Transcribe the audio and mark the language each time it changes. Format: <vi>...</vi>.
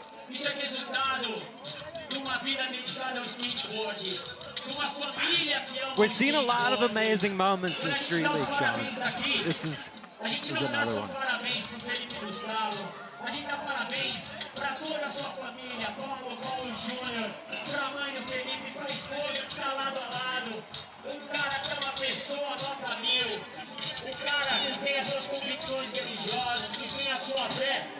<pt>Isso é resultado de uma vida dedicada ao skateboard, de uma família que ama.</pt> <en>We've seen a lot of amazing moments in Street League, Sean. This is another one.</en> <pt>Parabéns pro Felipe Gustavo. A gente dá parabéns para toda a sua família, Paulo Júnior, para a mãe do Felipe, para a esposa que está lado a lado. Um cara que é uma pessoa nota 1000. O cara que tem as suas convicções religiosas, que tem a sua fé.</pt>